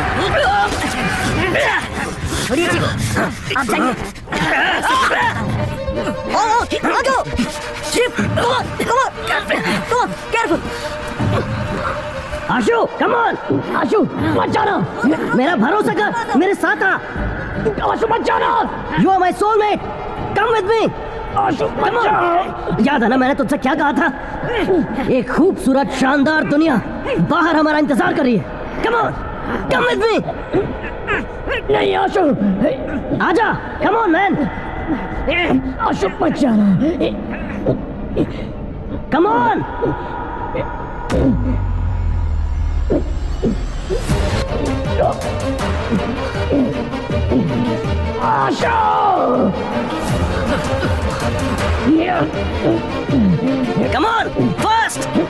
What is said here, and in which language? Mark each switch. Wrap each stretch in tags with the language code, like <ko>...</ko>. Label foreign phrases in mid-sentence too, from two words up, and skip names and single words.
<hi>छोड़िए जी, आप जाइए। आ जाओ।</hi> <en>Chip, come on, come on, come on, careful. आशु, come on,</en> <hi>आशु, मत जाना, मेरा भरोसा कर, मेरे साथ आ। आशु मत जाना,</hi> <en>you are my soulmate, come with me.</en> <hi>आशु मत जाना। याद है ना मैंने तुझसे क्या कहा था? एक खूबसूरत शानदार दुनिया बाहर हमारा इंतजार कर रही है।</hi> <en>Come on, come with me.</en> <hi>नहीं आशु, आजा,</hi> <en>come on man.</en> <hi>आशु मत जाना,</hi> <en>come on. Asha! Come on, fast!</en>